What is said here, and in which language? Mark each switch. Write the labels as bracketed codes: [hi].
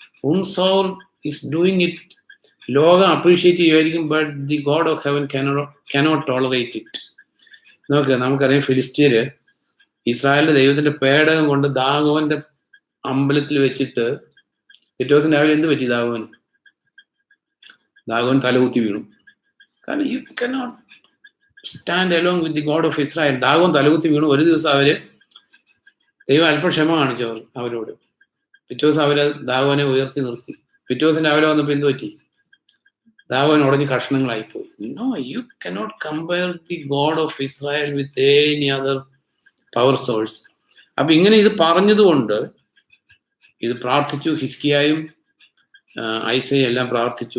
[en] Whomsoever is doing it, [ml] ലോകം appreciate ചെയ്യുമായിരിക്കും, [en] But the god of heaven cannot tolerate it. [ml] നോക്ക്, നമുക്കറിയാം ഫിലിസ്തീന് ഇസ്രായേലിന്റെ ദൈവത്തിന്റെ പേടകം കൊണ്ട് ദാഗോന്റെ അമ്പലത്തിൽ വെച്ചിട്ട് പിറ്റേ ദിവസം രാവിലെ എന്ത് പറ്റി? ദാഗോൻ തലകുത്തി വീണു. [en] കാരണം you cannot stand along with the God of Israel. [ml] Dagon തലകുത്തി വീണു. ഒരു ദിവസം ദൈവം അല്പം ക്ഷമ കാണിച്ചു അവരോട്. പിറ്റേ ദിവസം ദാഗോനെ ഉയർത്തി നിർത്തി. പിറ്റേ ദിവസം രാവിലെ വന്നപ്പോൾ എന്ത് പറ്റി? Dagon ഉടഞ്ഞ് കഷ്ണങ്ങളായിപ്പോയി. [en] No, you cannot compare the God of Israel with any other power source. [ml] അപ്പൊ ഇങ്ങനെ ഇത് പറഞ്ഞതുകൊണ്ട് ഇത് പ്രാർത്ഥിച്ചു. ഹിസ്കിയായും ഐസയും എല്ലാം പ്രാർത്ഥിച്ചു.